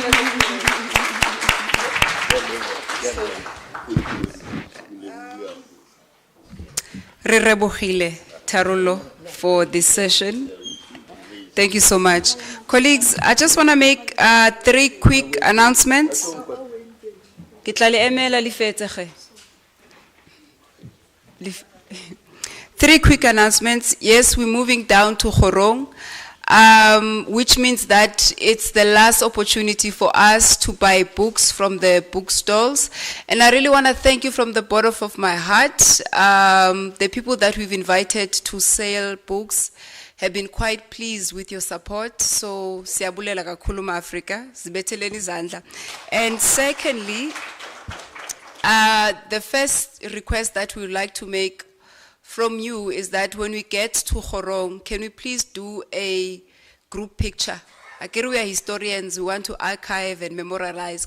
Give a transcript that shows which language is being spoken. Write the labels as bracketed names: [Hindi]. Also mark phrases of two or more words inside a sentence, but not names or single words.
[Northern Sotho] Re rebogile Tharollo [English] for this session. Thank you so much. Colleagues, I just want to make 3 quick announcements. [Northern Sotho] Ke tla le emela le fetse ge. [English] 3 quick announcements. Yes, we're moving down to Khorong, which means that it's the last opportunity for us to buy books from the bookstalls. And I really want to thank you from the bottom of my heart. The people that we've invited to sell books have been quite pleased with your support. So, [Xhosa] siyabulela kakhulu ma-Afrika, zibetheleni izandla. [English] And secondly, the first request that we would like to make from you is that when we get to Khorong, can we please do a group picture? Again, we are historians, we want to archive and memorialize.